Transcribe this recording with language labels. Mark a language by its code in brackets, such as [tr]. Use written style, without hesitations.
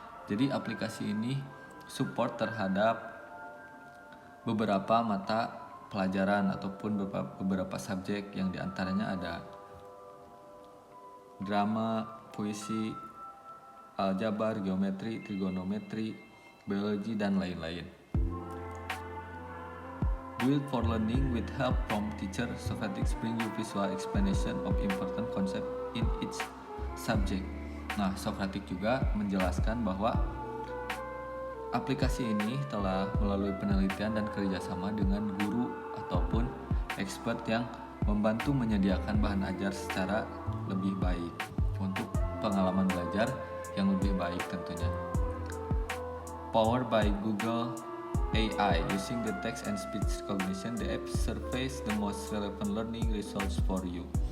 [id] Jadi aplikasi ini support terhadap beberapa mata pelajaran ataupun beberapa subjek, yang diantaranya ada drama, puisi, aljabar, geometri, trigonometri, biologi, dan lain-lain. [en] Built for learning with help from teacher, Socratic bring you visual explanation of important concept in each subject. [id] Nah, Socratic juga menjelaskan bahwa aplikasi ini telah melalui penelitian dan kerjasama dengan guru ataupun expert yang membantu menyediakan bahan ajar secara lebih baik untuk pengalaman belajar yang lebih baik tentunya. [en] Powered by Google AI, using the text and speech recognition, the app surface the most relevant learning results for you.